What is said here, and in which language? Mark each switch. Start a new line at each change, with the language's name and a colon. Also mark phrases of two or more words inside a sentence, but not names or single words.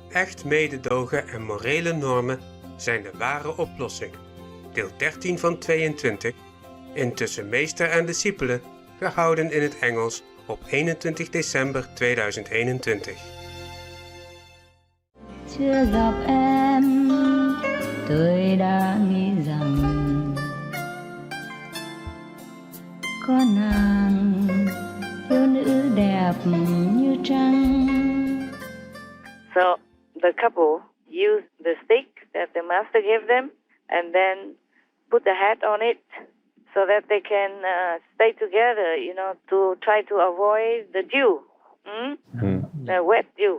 Dutch: Echt mededogen en morele normen zijn de ware oplossing. Deel 13 van 22, intussen meester en discipelen, gehouden in het Engels op 21 december 2021.
Vietnamese: Chưa gặp em, tôi đã nghĩ rằng có nàng thiếu nữ đẹp như trăng.
English: So the couple used the stick that the master gave them and then put the hat on it so that they can stay together, to try to avoid the dew, the wet dew.